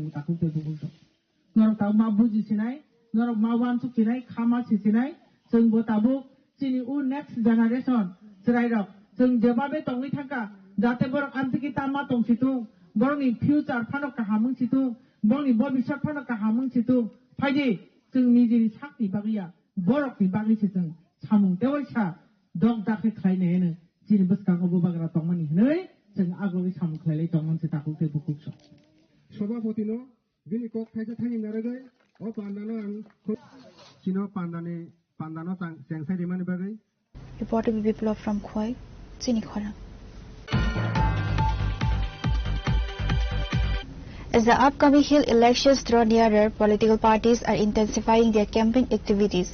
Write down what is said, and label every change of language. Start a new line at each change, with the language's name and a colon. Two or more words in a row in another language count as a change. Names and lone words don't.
Bodo: ताखौ तेबो बुंदो नरक ताव मा बुजिसिनाय नरक मा वान सुखिनाय खामा सिसिनाय जोंबो ताबो जोंनि उ
English: next generation
Bodo: जिरायरक जों जेबाबे तंगै थांका जाहाथे बरक आन्तिकी तामा तंसितु बरनि फिउचार फानो काहामंसितु बरनि भबिष्यत फानो काहामंसितु फायदि जों निजेनि साखनि बागैया बरकनि बागैसो जों सामुं देवैसा दग दाखे खायनायानो जिनि बसकांगो बुबाग्रा तंमानि हनै जों आगोनि सामुं खायलाय तंमोनसे ताखौ तेबो बुंसो सभापतिनो बिनि कक खायजा थाङि नारगै अ पान्दानो आं सिनो पान्दानो सेंसाय दिमानि बागै
English: Reporter Biplov from Khoi, Chini Khora. As the upcoming hill elections draw nearer, political parties are intensifying their campaign activities.